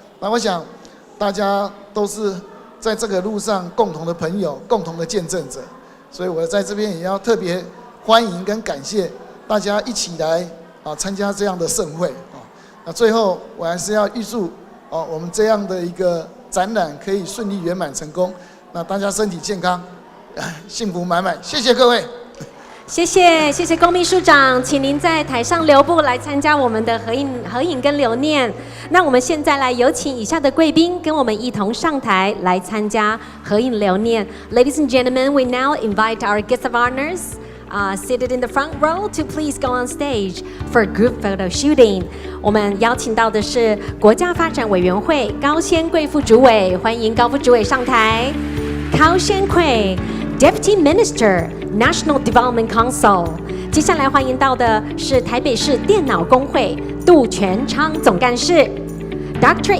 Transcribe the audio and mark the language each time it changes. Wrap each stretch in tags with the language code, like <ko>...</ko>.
<zh>那我想大家都是在这个路上共同的朋友、共同的见证者，所以我在这边也要特别欢迎跟感谢大家一起来参加这样的盛会那最后我还是要预祝我们这样的一个展览可以顺利圆满成功，那大家身体健康，幸福满满，谢谢各位。谢谢龚秘书长，请您在台上留步来参加我们的合影跟留念。那我们现在来有请以下的贵宾跟我们一同上台来参加合影留念。</zh> <en>Ladies and gentlemen, we now invite our guests of honors seated in the front row to please go on stage for group photo shooting.</en> <zh>我们邀请到的是国家发展委员会高仙桂副主委，欢迎高副主委上台。</zh> <en>高仙桂 Deputy Minister National Development Council。</en> <zh>接下来欢迎到的是台北市电脑工会杜全昌总干事 Dr.</zh>